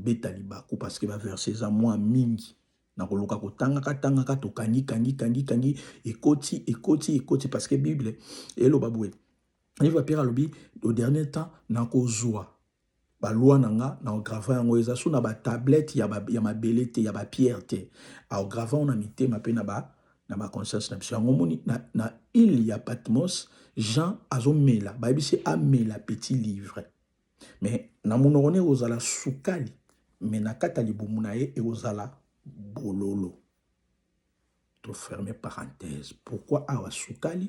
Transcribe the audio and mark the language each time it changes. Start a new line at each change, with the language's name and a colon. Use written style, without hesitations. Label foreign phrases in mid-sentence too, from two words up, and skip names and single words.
Lingala: beta libaku
French: parce que
Lingala: ba verset eza mwa mingi na koluka kotangaka tokangi ekoti
French: parce que
Lingala: Bible eloba boye livre Pierre alobi
French: au dernier temps
Lingala: na kozwa ba loi nanga na grava yango eza sous na ba tablette ya mabele te ya ba pierre te a grava
French: on a
Lingala: mitema pe na ba conscience na biso yango moni na île ya Patmos Jean azomela ba bisi amela
French: petit livre mais
Lingala: na monoko ne ozala sukali mais na kata libumu na ye e ozala bololo.
French: To fermer parenthèse. Pourquoi
Lingala: awa sukali?